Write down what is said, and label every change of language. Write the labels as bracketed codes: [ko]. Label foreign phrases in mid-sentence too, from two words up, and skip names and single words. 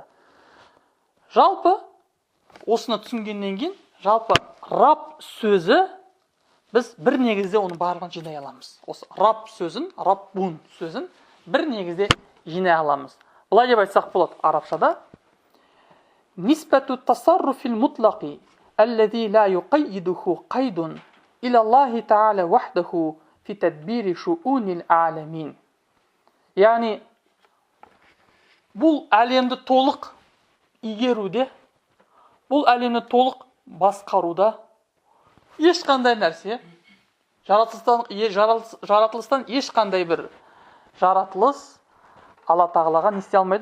[kk] Жалпы осыны түсінгеннен кейін, жалпы раб сөзі біз бір негізде оны барлығын жинай аламыз. Осы раб сөзін, раббун сөзін бір негізде жинай аламыз. Бұлай деп айтсақ болады арабшада: [ar] نسبة التصرف المطلق الذي لا يقيده قيد إلا الله تعالى وحده في تدبير شؤون العالمين. [kk] Яғни бұл әлемді толық игеруде, бұл әлемді толық басқаруда ешқандай нәрсе, жаратылыстан ешқандай бір жаратылыс Алла тағалаға не істей алмайды.